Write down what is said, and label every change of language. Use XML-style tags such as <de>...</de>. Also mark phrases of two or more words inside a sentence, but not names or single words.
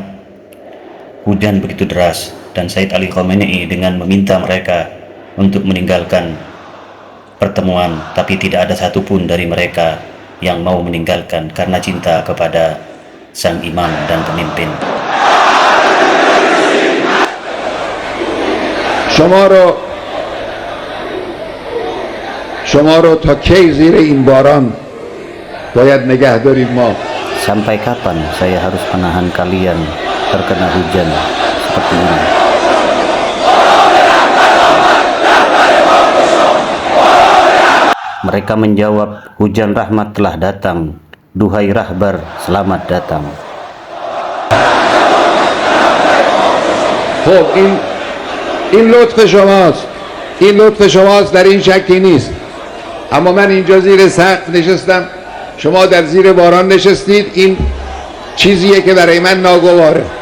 <id>hujan begitu deras dan Sayyid Ali Khamenei dengan meminta mereka untuk meninggalkan pertemuan, tapi tidak ada satupun dari mereka yang mau meninggalkan karena cinta kepada sang imam dan pemimpin.</id> <fa>شما رو تا کی زیر این باران باید نگه دارید ما؟</fa> <id>Sampai kapan saya harus menahan kalian terkena hujan seperti ini? Mereka menjawab, hujan rahmat telah datang, duhai rahbar, selamat datang.</id> <fa>خب این لطف شماست، این لطف شماست، در این شکی نیست. اما من اینجا زیر سقف نشستم، شما در زیر باران نشستید، این چیزیه که برای من ناگواره.</fa>